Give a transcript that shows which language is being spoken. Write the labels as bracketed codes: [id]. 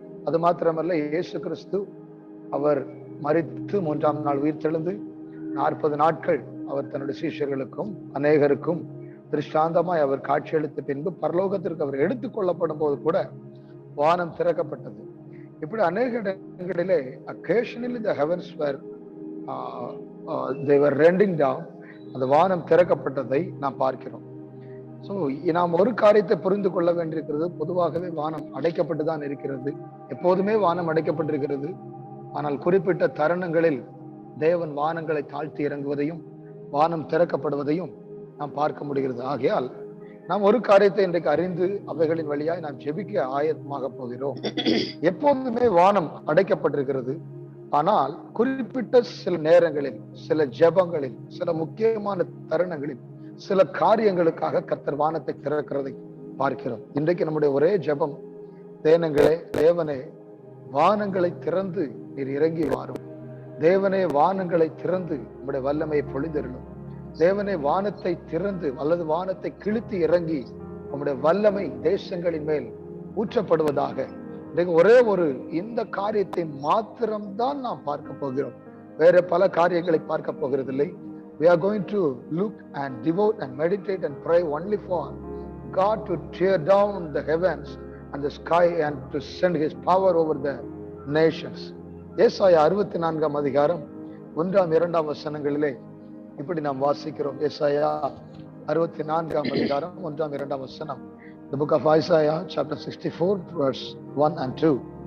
[ta] அது மாத்திரமல்ல, இயேசு கிறிஸ்து அவர் மரித்து 3ஆம் நாள் உயிர் தெழுந்து 40 நாட்கள் அவர் தன்னுடைய சீஷர்களுக்கும் அநேகருக்கும் திருஷ்டாந்தமாய் அவர் காட்சியளித்த பின்பு பரலோகத்திற்கு அவர் எடுத்துக் கொள்ளப்படும் போது கூட வானம் திறக்கப்பட்டது. இப்படி அநேக இடங்களிலே [en] occasionally the heavens were they were rending down. [ta] அந்த வானம் திறக்கப்பட்டதை நாம் பார்க்கிறோம். ஸோ நாம் ஒரு காரியத்தை புரிந்து கொள்ள வேண்டியிருக்கிறது. பொதுவாகவே வானம் அடைக்கப்பட்டுதான் இருக்கிறது. எப்போதுமே வானம் அடைக்கப்பட்டிருக்கிறது. ஆனால் குறிப்பிட்ட தருணங்களில் தேவன் வானங்களை தாழ்த்தி இறங்குவதையும் வானம் திறக்கப்படுவதையும் நாம் பார்க்க முடிகிறது. ஆகையால் நாம் ஒரு காரியத்தை இன்றைக்கு அறிந்து அவைகளின் வழியாய் நாம் ஜெபிக்க ஆயத்தமாக போகிறோம். எப்போதுமே வானம் அடைக்கப்பட்டிருக்கிறது. ஆனால் குறிப்பிட்ட சில நேரங்களில், சில ஜெபங்களில், சில முக்கியமான தருணங்களில், சில காரியங்களுக்காக கர்த்தர் வானத்தை திறக்கிறதை பார்க்கிறோம். இன்றைக்கு நம்முடைய ஒரே ஜெபம், தேவனே வானங்களை திறந்து நீர் இறங்கி வாரும். தேவனே வானங்களை திறந்து நம்முடைய வல்லமையை பொழிந்தருளும். தேவனே வானத்தை திறந்து அல்லது வானத்தை கிழித்து இறங்கி நம்முடைய வல்லமை தேசங்களின் மேல் ஊற்றப்படுவதாக. ஒரே ஒரு இந்த காரியத்தை மாத்திரம்தான் நாம் பார்க்க போகிறோம். வேற பல காரியங்களை பார்க்க போகிறதில்லை. [en] We are going to look and devote and meditate and pray only for God to tear down the heavens and the sky and to send his power over the nations. [ta] ஏசாயா 64ஆம் அதிகாரம் 1ஆம் 2ஆம் வசனங்களிலே இப்படி நாம் வாசிக்கிறோம். ஏசாயா 64ஆம் அதிகாரம் 1ஆம் 2ஆம் வசனம். [en] The book of Isaiah chapter 64 verse 1 and 2.